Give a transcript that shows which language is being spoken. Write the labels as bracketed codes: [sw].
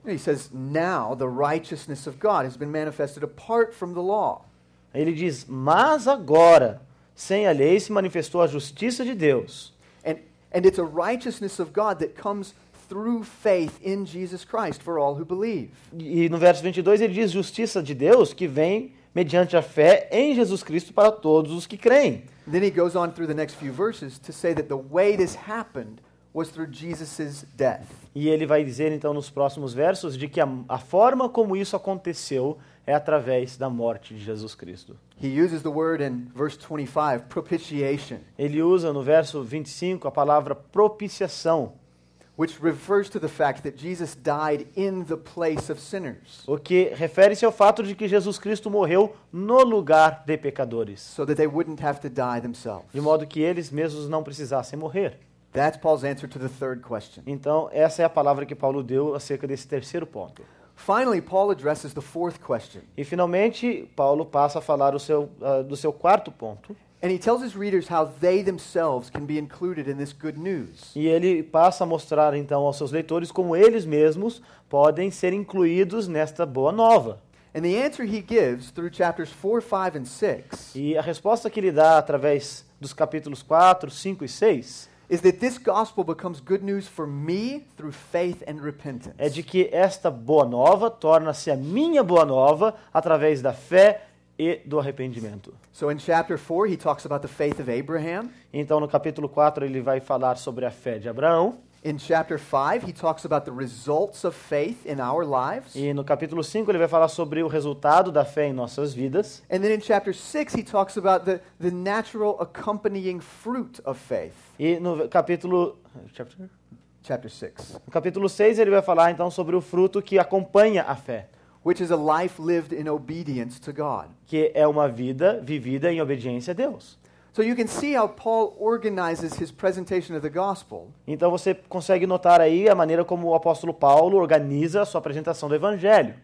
[en] He says, now the righteousness of God has been manifested apart from the law. [pt] Ele diz, mas agora, sem a lei, se manifestou a justiça de Deus. [en] And it's a righteousness of God that comes through faith in Jesus Christ for all who believe. [pt] E no verso 22 ele diz, justiça de Deus que vem mediante a fé em Jesus Cristo para todos os que creem. [en] Then he goes on through the next few verses to say that the way this happened was through Jesus' death. [pt] E ele vai dizer então nos próximos versos de que a forma como isso aconteceu é através da morte de Jesus Cristo. [en] He uses the word in verse 25, propitiation, [pt] Ele usa no verso 25 a palavra propiciação, [en] which refers to the fact that Jesus died in the place of sinners, [pt] o que refere-se ao fato de que Jesus Cristo morreu no lugar de pecadores, [en] so that they wouldn't have to die themselves. [pt] de modo que eles mesmos não precisassem morrer. [en] That's Paul's answer to the third question. [pt] Então, essa é a palavra que Paulo deu acerca desse terceiro ponto. [en] Finally, Paul addresses the fourth question, [pt] E, finalmente, Paulo passa a falar do seu quarto ponto. [en] and he tells his readers how they themselves can be included in this good news. [pt] E ele passa a mostrar, então, aos seus leitores como eles mesmos podem ser incluídos nesta boa nova. [en] And the answer he gives through chapters 4, 5, and 6 [pt] E a resposta que ele dá através dos capítulos 4, 5 e 6 [en] is that this gospel becomes good news for me through faith and repentance. [pt] é de que esta boa nova torna-se a minha boa nova através da fé e do arrependimento. [en] So in chapter 4, he talks about the faith of Abraham. [pt] Então, no capítulo 4, ele vai falar sobre a fé de Abraão. [en] In chapter 5, he talks about the results of faith in our lives. [pt] E no capítulo 5, ele vai falar sobre o resultado da fé em nossas vidas. [en] And then in chapter 6, he talks about the natural accompanying fruit of faith. [pt] E no capítulo... [en] Chapter 6. [pt] No capítulo 6, ele vai falar, então, sobre o fruto que acompanha a fé, [en] Which is a life lived in obedience to God. [pt] que é uma vida vivida em obediência a Deus. [en] So you can see how Paul organizes his presentation of the gospel [pt] Então você consegue notar aí a maneira como o apóstolo Paulo organiza a sua apresentação do evangelho.